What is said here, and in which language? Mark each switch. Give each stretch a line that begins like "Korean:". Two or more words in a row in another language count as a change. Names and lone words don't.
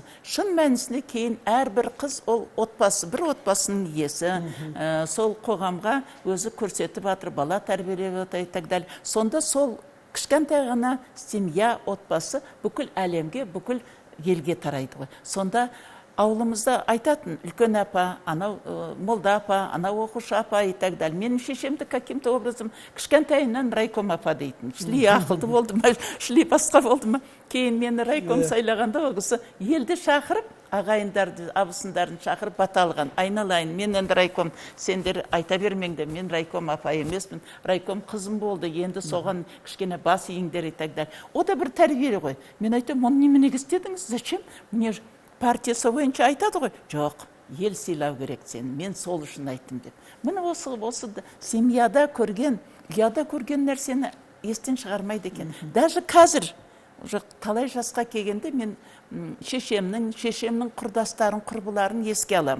Kazakh: Шын мәнісіне кейін әрбір қыз ол отбасы, бір отбасының иесі, сол қоғамға өзі көрсетіп атыр, бала тәрбиелеп отыр,
Russian: и так далее.
Kazakh: Сонда сол кішкентай ғана семья, отбасы бүкіл әлемге, бүкіл елге тарайды ғой. Сонда ауылымызда айтатын, үлкен апа, анау молда апа, анау оқушы апа,
Russian: и так далее.
Kazakh: Менің шешемді
Russian: каким-то образом
Kazakh: кішкентайынан райком апа дейтін. Шли ақылды болды ма, шли басқа болды ма. Кейін мені райком сайлағанда ол кісі елді шақырып, ағайындарды, абысындарын шақырып бата алған. Айналайын, мен енді райком, сендер айта бермеңдер, мен райком апа емеспін, райком қызым болды, енді соған кішкене бас иіңдер,
Russian: и так далее.
Kazakh: О да бір тәрбие ғой. Мен айтам, оны неменеге істедіңіз?
Russian: Зачем?
Kazakh: Мне партиясы бойынша айтады ғой, жоқ, ел сыйлау керек сен, мен сол үшін айттым деп. Міне осы семьяда көрген, ұяда көрген нәрсені естен шығармайды екен. Даже қазір, талай жасқа келгенде мен шешемнің құрдастарын, құрбыларын еске аламын.